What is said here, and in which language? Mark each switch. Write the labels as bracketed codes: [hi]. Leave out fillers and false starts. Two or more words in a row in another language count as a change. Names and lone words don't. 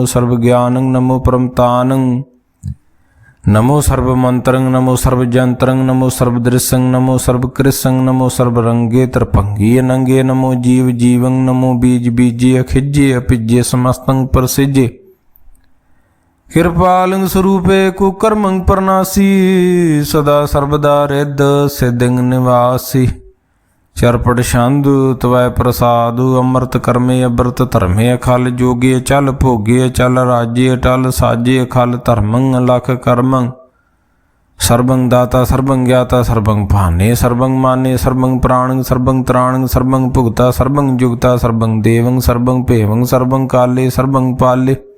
[sa] सर्वज्ञानं नमो परमतानं नमो सर्वमंत्रं नमो सर्वजंत्रं नमो सर्वदृशं नमो सर्वकृशं नमो सर्वरंगे त्रिभंगी अनंगे नमो जीव जीवं नमो बीज बीजे अखिज्ये अपिज्ये समस्तं प्रसिज्ये कृपालंग सरूपे कुकरमं प्रनासी सदा सरबदा रिद्ध सिद्धिंग निवासी चरपट छंद तवै प्रसादु अंम्रित करमे अबरत धरमे अखल जोगे चल भोगे चल राजे अटल साजे अखल धरमं लख करमं सरबं दाता सरबं गिआता सरबं भाने सरबं माने सरबं प्राणं सरबं त्राणं सरबं भुगता सरबं जुगता सरबं देवं सरबं भेवं सरबं काले सरबं पाले